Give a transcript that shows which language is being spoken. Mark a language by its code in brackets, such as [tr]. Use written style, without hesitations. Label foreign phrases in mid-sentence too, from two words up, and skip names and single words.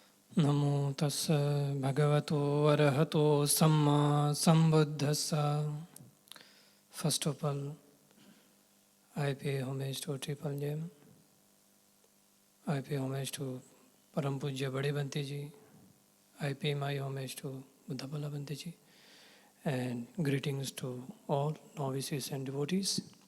[pi] Namo tassa bhagavato arahato samma sambuddhassa. [en] First of all, I pay homage to Triple Gem. I pay homage to Param Pujya Bade Bante Ji. I pay my homage to Buddha Bala Bante Ji. And greetings to all novices and devotees.